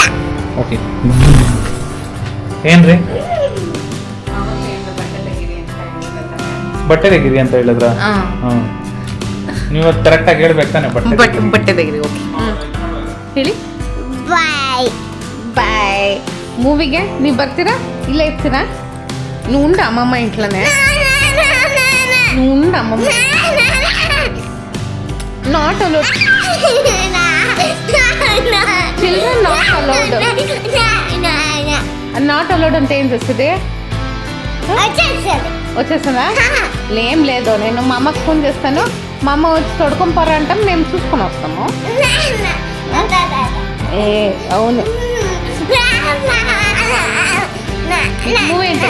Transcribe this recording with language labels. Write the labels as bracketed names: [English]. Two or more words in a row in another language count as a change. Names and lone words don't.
[Kannada] ಓಕೆ, ಏನ್ರಿ? ಬಟ್ಟೆ ತೆಗೀರಿ ಅಂತ ಹೇಳಿದ್ರ? ನೀವು ಕರೆಕ್ಟಾಗಿ ಹೇಳ್ಬೇಕು ತಾನೆ. ಬಟ್ಟೆ ತೆಗೀರಿ. ಓಕೆ ಹೇಳಿ. ಬಾಯ್. ಮೂವಿಗೆ ನೀವು ಬರ್ತೀರಾ ಇಲ್ಲ ಇರ್ತೀರಾ? [Telugu] నువ్వు ఉండు అమ్మమ్మ ఇంట్లోనే. నువ్వు ఉండు అమ్మమ్మ. [English] not allowed. children not allowed. not allowed [Telugu] అంటే ఏం చేస్తుంది? వచ్చేస్తుందా? ఏం లేదు, నేను మా అమ్మకి ఫోన్ చేస్తాను. మా అమ్మ వచ్చి తొడుకొని పోరా అంటాం, మేము చూసుకొని వస్తాము. అవును. [English] movie interest [Telugu] మా?